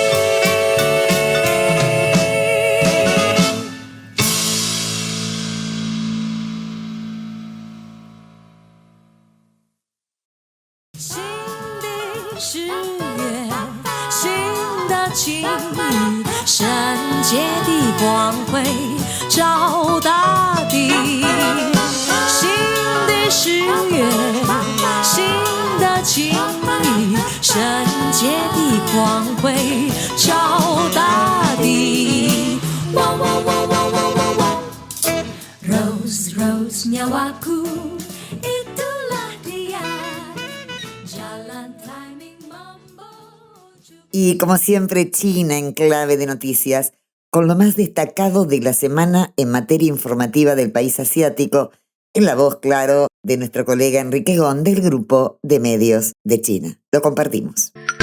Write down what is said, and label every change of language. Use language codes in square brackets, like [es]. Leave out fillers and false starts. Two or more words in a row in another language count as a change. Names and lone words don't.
[zh] 新的誓约，新的情意，圣洁的光辉照大地。新的誓约，新的情意，圣洁的光辉照大地。汪汪汪汪汪汪汪 [id] Rose Rose nyawaku, itulah dia. Jalan timing mambo. [es] Y como siempre, China en clave de noticias, con lo más destacado de la semana en materia informativa del país asiático, en la voz, claro, de nuestro colega Enrique Gón del Grupo de Medios de China. Lo compartimos.